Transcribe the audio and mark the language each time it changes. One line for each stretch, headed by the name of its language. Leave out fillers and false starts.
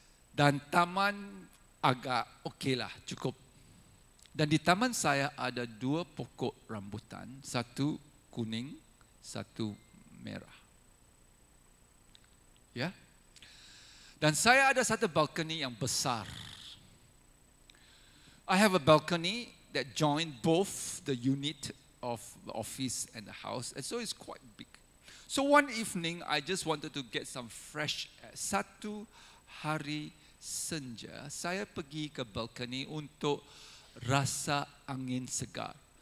Malay: Dan taman agak okey lah, cukup. Dan di taman saya ada 2 pokok rambutan, satu kuning, satu merah. Ya. Dan saya ada satu balcony yang besar.
English: I have a balcony that join both the unit of the office and the house, and so it's quite big. So one evening, I just wanted to get some fresh air.
Malay: Satu hari senja, saya pergi ke balcony untuk rasa angin segar.